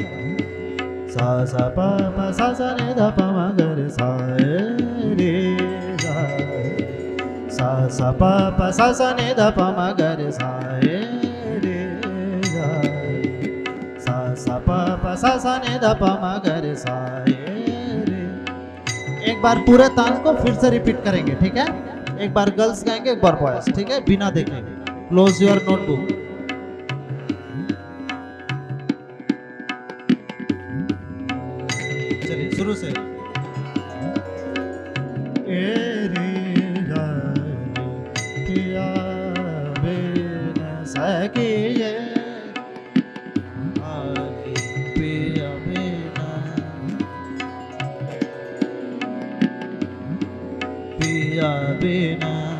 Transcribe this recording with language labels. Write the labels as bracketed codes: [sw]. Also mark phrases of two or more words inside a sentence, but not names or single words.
[hi] सा सा प प सा सा नि ध प म ग रे सा रे गा सा सा प प सा सा नि ध प म ग रे सा रे गा सा सा प प सा सा नि ध प म ग रे सा रे। एक बार पूरे तान को फिर से रिपीट करेंगे, ठीक है? एक बार गर्ल्स गाएंगे, एक बार बॉयज, ठीक है? बिना देखे। [en] close your notebook. [hi] चलिए शुरू से। ए रे गा रे पिया बिन सखिए आगे पिया बिना, पिया बिना,